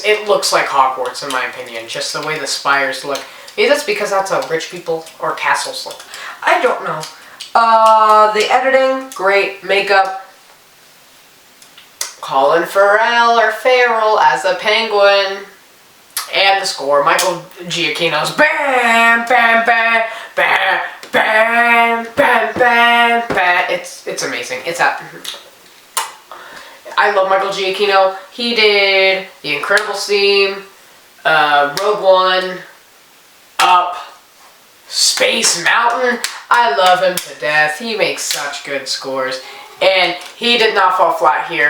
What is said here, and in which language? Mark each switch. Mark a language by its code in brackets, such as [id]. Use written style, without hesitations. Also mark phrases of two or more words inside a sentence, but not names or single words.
[en] It looks like Hogwarts, in my opinion, just the way the spires look. Maybe that's because that's how rich people or castles look. I don't know. The editing, great. Makeup, Colin Farrell as a Penguin. And the score, Michael Giacchino's bam, bam, bam, bam, bam, bam, bam, bam. It's amazing. I love Michael Giacchino. He did The Incredibles theme, Rogue One, Up, Space Mountain. I love him to death. He makes such good scores, and he did not fall flat here.